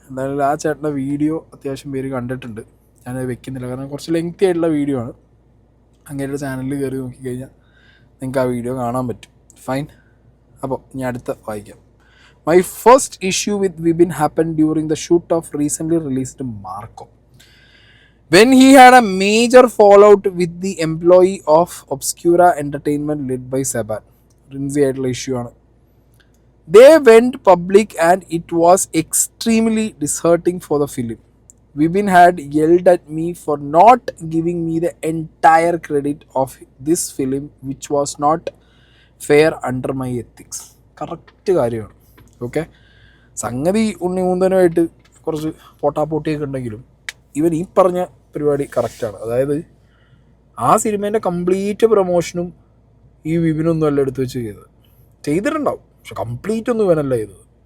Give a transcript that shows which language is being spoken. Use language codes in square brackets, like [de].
[ml] എന്തായാലും ആ ചേട്ടൻ്റെ വീഡിയോ അത്യാവശ്യം പേര് കണ്ടിട്ടുണ്ട്. ഞാനത് വെക്കുന്നില്ല, കാരണം കുറച്ച് ലെങ്തി ആയിട്ടുള്ള വീഡിയോ ആണ്. അങ്ങേരുടെ ചാനലിൽ കയറി നോക്കിക്കഴിഞ്ഞാൽ നിങ്ങൾക്ക് ആ വീഡിയോ കാണാൻ പറ്റും. ഫൈൻ, അപ്പോൾ ഇനി അടുത്ത വായിക്കാം. [en] My first issue with Vipin happen during the shoot of recently released Marco. When he had a major fallout with the employee of Obscura Entertainment led by Saban. [ml] Rinzi ആയിട്ടുള്ള ഇഷ്യൂ ആണ്. [en] They went public and it was extremely disheartening for the film. Vibin had yelled at me for not giving me the entire credit of this film, which was not fair under my ethics. [ml] Correct കാര്യമാണ്. Okay, സംഗതി ഉണ്ണിമുന്തനുമായിട്ട് കുറച്ച് പോട്ടാപ്പോട്ടിയൊക്കെ ഉണ്ടെങ്കിലും ഇവൻ ഈ പറഞ്ഞ പരിപാടി കറക്റ്റാണ്. അതായത് ആ സിനിമേൻ്റെ കംപ്ലീറ്റ് പ്രൊമോഷനും ഈ വിപിനൊന്നും അല്ല എടുത്ത് വെച്ച് ചെയ്തിട്ടുണ്ടാവും, പക്ഷെ കംപ്ലീറ്റ് ഒന്നും ഇവനല്ല ചെയ്തത്.